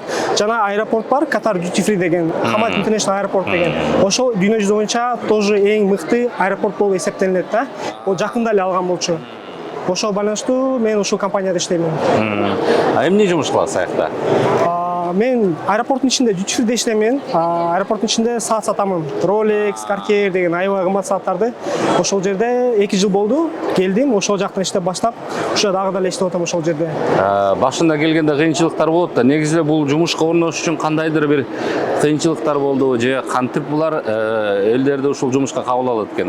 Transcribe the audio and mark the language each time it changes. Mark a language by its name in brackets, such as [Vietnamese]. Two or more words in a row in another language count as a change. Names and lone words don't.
[Kyrgyz] Жана аэропорт бар, Qatar Duty Free деген, Hamad International Airport деген. Ошол дүйнө жүзү боюнча тоже эң мыкты аэропорт болуп эсептелет да. Ол жакында эле алган болчу. Ошол байланыштуу мен ушул компанияда иштеймин. Эмне жумуш кыласыз аякта? Мен аэропорттун ичинде [English] duty free [Kyrgyz] иштеймин. Аэропорттун ичинде саат сатамын. Rolex, Cartier деген аябай кымбат сааттарды. Ошол жерде 2 жыл болду. Келдим, ошол жактан иштеп баштап, ошо дагы деле иштеп атам ошол жерде. Башында келгенде кыйынчылыктар болот да. Негизи бул жумушка орношуш үчүн кандайдыр бир кыйынчылыктар болду же кантип булар элдерди ушул жумушка кабыл алат экен?